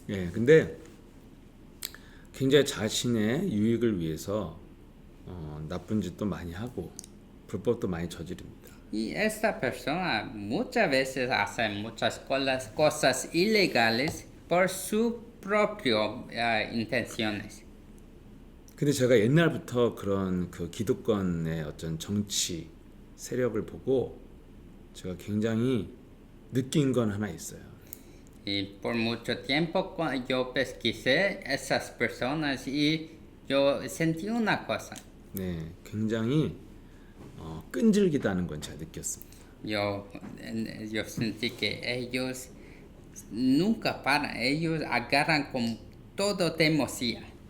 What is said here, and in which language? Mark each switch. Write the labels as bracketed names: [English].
[Korean] 예, 근데 굉장히 자신의 유익을 위해서 나쁜 짓도 많이 하고 불법도 많이 저지릅니다. [Spanish] Y esta persona muchas veces hace muchas cosas ilegales por sus propias intenciones. [Korean] 근데 제가 옛날부터 그런 그 기득권의 어떤 정치 세력을 보고 제가 굉장히 느낀 건 하나 있어요. [Spanish] Y por mucho tiempo yo pesquisé esas personas y yo sentí una cosa. [Korean] 네, 굉장히 끈질기다는 건 제가 느꼈습니다. [Spanish] Yo sentí que ellos nunca paran, ellos agarran con todo teimosia.